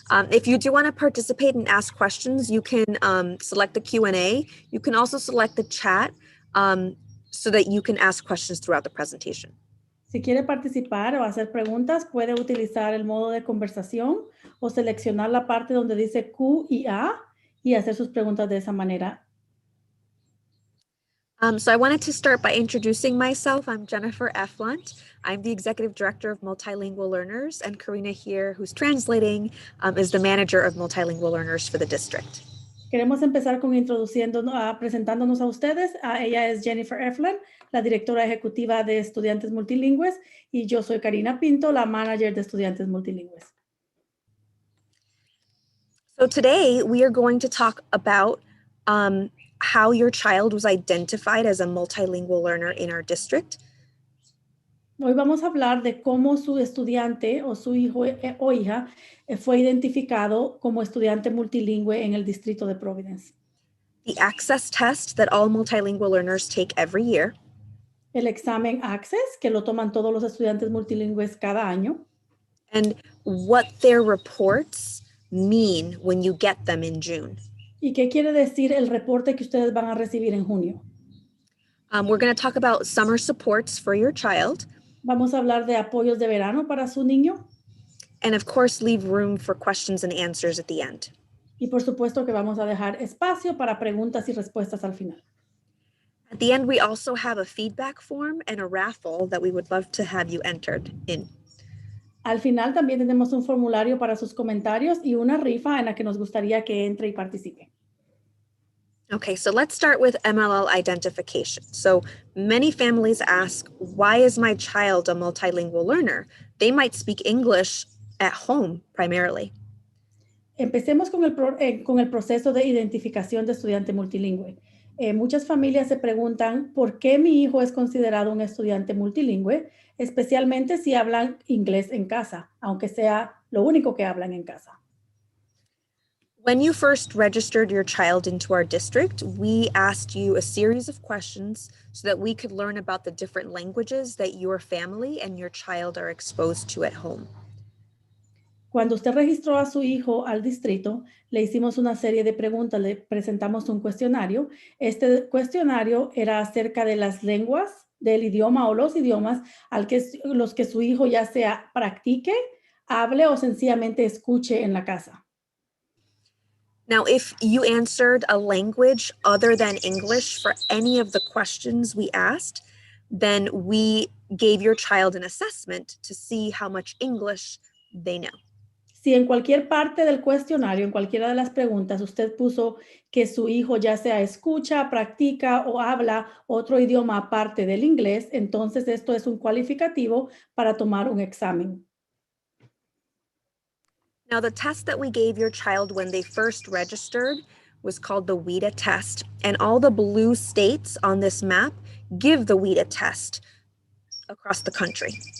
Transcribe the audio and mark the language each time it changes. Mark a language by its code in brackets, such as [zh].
[en] If you do want to participate and ask questions, you can select the Q&A. You can also select the chat so that you can ask questions throughout the presentation. [es] Si quiere participar o hacer preguntas, puede utilizar el modo de conversación o seleccionar la parte donde dice Q y A y hacer sus preguntas de esa manera. [en] So I wanted to start by introducing myself. I'm Jennifer Efland. I'm the Executive Director of Multilingual Learners, and Karina here, who's translating, is the Manager of Multilingual Learners for the district. [es] Queremos empezar con presentándonos a ustedes. Ella es Jennifer Efland, la Directora Ejecutiva de Estudiantes Multilingües, y yo soy Karina Pinto, la Manager de Estudiantes Multilingües. [en] So today we are going to talk about how your child was identified as a multilingual learner in our district. [es] Hoy vamos a hablar de cómo su estudiante o su hijo o hija fue identificado como estudiante multilingüe en el distrito de Providence. [en] The access test that all multilingual learners take every year. [es] El examen Access, que lo toman todos los estudiantes multilingües cada año. [en] And what their reports mean when you get them in June. [es] ¿Y qué quiere decir el reporte que ustedes van a recibir en junio? [en] We're going to talk about summer supports for your child. [es] Vamos a hablar de apoyos de verano para su niño. [en] And of course, leave room for questions and answers at the end. [es] Y por supuesto que vamos a dejar espacio para preguntas y respuestas al final. [en] At the end, we also have a feedback form and a raffle that we would love to have you entered in. [es] Al final también tenemos un formulario para sus comentarios y una rifa en la que nos gustaría que entre y participe. [en] Okay, so let's start with MLL identification. So many families ask, why is my child a multilingual learner? They might speak English at home primarily. [es] Empecemos con el proceso de identificación de estudiante multilingüe. Muchas familias se preguntan por qué mi hijo es considerado un estudiante multilingüe, especialmente si hablan inglés en casa, aunque sea lo único que hablan en casa. [en] When you first registered your child into our district, we asked you a series of questions so that we could learn about the different languages that your family and your child are exposed to at home. [es] Cuando usted registró a su hijo al distrito, le hicimos una serie de preguntas, le presentamos un cuestionario. Este cuestionario era acerca de las lenguas, del idioma o los idiomas los que su hijo ya sea practique, hable o sencillamente escuche en la casa. [en] Now, if you answered a language other than English for any of the questions we asked, then we gave your child an assessment to see how much English they know. [es] Si en cualquier parte del cuestionario, en cualquiera de las preguntas, usted puso que su hijo ya sea escucha, practica o habla otro idioma aparte del inglés, entonces esto es un cualificativo para tomar un examen. [en] Now, the test that we gave your child when they first registered was called the WIDA Test, and all the blue states on this map give the WIDA Test across the country.